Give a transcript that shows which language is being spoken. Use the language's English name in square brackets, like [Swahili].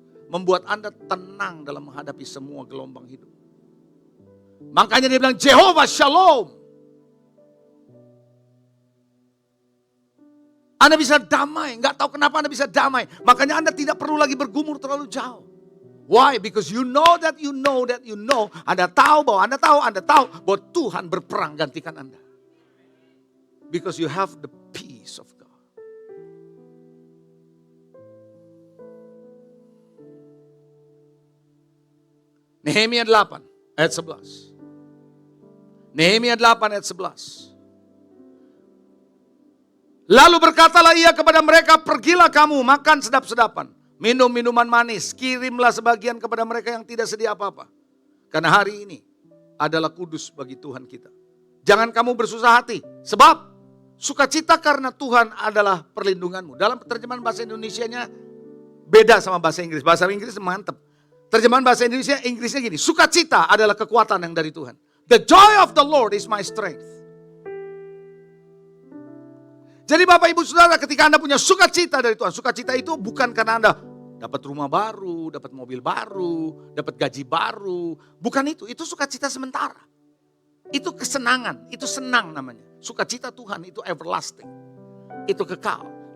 [Indonesian] Membuat Anda tenang dalam menghadapi semua gelombang hidup. Makanya dia bilang Jehovah Shalom. Anda bisa damai. Nggak tahu kenapa Anda bisa damai. Makanya Anda tidak perlu lagi bergumur terlalu jauh. [English] Why? Because you know that you know that you know. [Indonesian] Anda tahu bahwa Anda tahu bahwa Tuhan berperang gantikan Anda. [English] Because you have the peace of God. [Indonesian] Nehemia 8 ayat 11. Nehemia 8 ayat 11. Lalu berkatalah ia kepada mereka, pergilah kamu makan sedap-sedapan, minum minuman manis, kirimlah sebagian kepada mereka yang tidak sedia apa-apa. Karena hari ini adalah kudus bagi Tuhan kita. Jangan kamu bersusah hati, sebab sukacita karena Tuhan adalah perlindunganmu. Dalam terjemahan bahasa Indonesianya beda sama bahasa Inggris. Bahasa Inggris mantap. Terjemahan bahasa Inggrisnya gini, sukacita adalah kekuatan yang dari Tuhan. [English] The joy of the Lord is my strength. [Indonesian] Jadi Bapak Ibu Saudara, ketika Anda punya sukacita dari Tuhan, sukacita itu bukan karena Anda dapat rumah baru, dapat mobil baru, dapat gaji baru. Bukan itu sukacita sementara. Itu kesenangan, itu senang namanya. Sukacita Tuhan itu everlasting. Itu kekal.